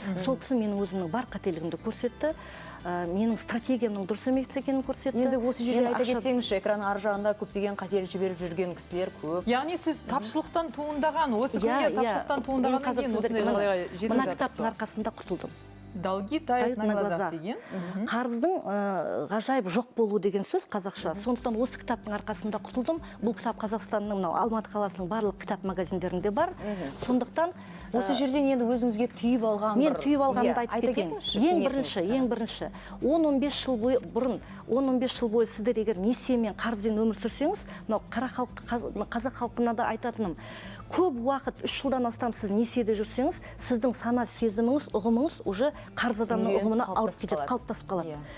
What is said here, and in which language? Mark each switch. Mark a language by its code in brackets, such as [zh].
[kk] Сол кісі менің өзімнің бар қателігімді көрсетті, менің стратегиямның дұрыс емес екенін көрсетті. Енді осы жерде айта кетсеңізші, экран ар жағында көптеген қателік жіберіп жүрген кісілер көп. Яғни сіз тапшылықтан туындаған, осы күнде тапшылықтан туындағаннан кейін осындай жағдайға жетіп мына жатырсыз. кітаптың арқасында құтылдым. [ru] Долги тают на глазах [kk] деген. Қарыздың ғажайып жоқ болу деген сөз қазақша. Сондықтан осы кітаптың арқасында құтылдым. Бұл кітап Қазақстанның мынау Алматы қаласының барлық кітап магазиндерінде бар. Сондықтан Осы жерден енді өзіңізге түйіп алған мен түйіп алғанымды айтып кетейін. Ең бірінші 10-15 жыл бұрын 10-15 жыл бойы сіздер егер несиемен қарызбен өмір сүрсеңіз, мынау қазақ халқына да айтатыным, көп уақыт 3 жылдан астам сіз несиеде жүрсеңіз, сіздің сана сезіміңіз, ұғымыңыз уже қарыз адамның ұғымына ауырып кетеді, қалыптасып қалады.